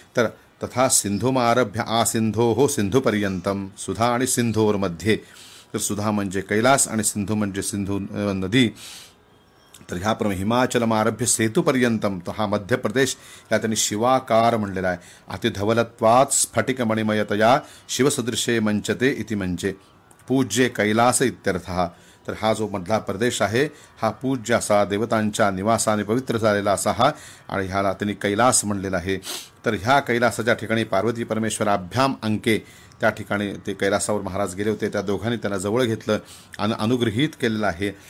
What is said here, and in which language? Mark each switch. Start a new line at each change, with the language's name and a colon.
Marathi: तर
Sanskrit: तथा सिंधुमारभ्य आसिंधो सिंधुपर्यंतम,
Marathi: सुधा आणि सिंधूरमध्ये. तर सुधा म्हणजे कैलास आणि सिंधू म्हणजे सिंधू नदी. तर ह्याप्रमाणे
Sanskrit: हिमाचलमारभ्य सेतूपर्यंतम,
Marathi: तो हा मध्य प्रदेश या त्यांनी शिवाकार म्हणलेला आहे.
Sanskrit: अतिधवलत्वात् स्फटिकमणिमयतया शिवसदृशे मंचते इति म्हणजे पूज्ये कैलास इत्यर्थः.
Marathi: तर हा जो मधला प्रदेश आहे हा पूज्य असा देवतांच्या निवासाने पवित्र झालेला असा हा, आणि ह्याला त्यांनी कैलास म्हणलेला आहे. तर ह्या कैलासाच्या ठिकाणी
Sanskrit: पार्वती परमेश्वराभ्याम अंके,
Marathi: त्या ठिकाणी ते कैलासावर महाराज गेले होते, त्या दोघांनी त्यांना जवळ घेतलं आणि अनुग्रहित केलेलं आहे.